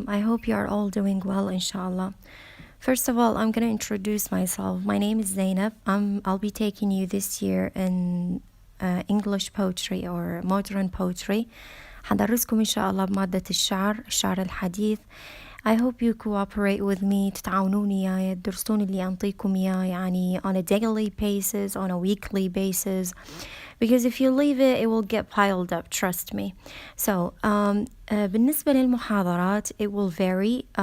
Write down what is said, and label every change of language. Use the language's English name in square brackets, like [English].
[English] I hope you are all doing well, inshallah. First of all, I'm going to introduce myself. My name is Zainab. I'll be taking you this year in English poetry or modern poetry. [Arabic] حدرسكم إن شاء الله بمادة الشعر الحديث. [English] I hope you cooperate with me, [Arabic] تتعاونوني إياه، تدرسون اللي أنطيكم إياه يعني [English] on a daily basis, on a weekly basis. Because if you leave it, it will get piled up, trust me. So, [Arabic] بالنسبة للمحاضرات, [English] it will vary.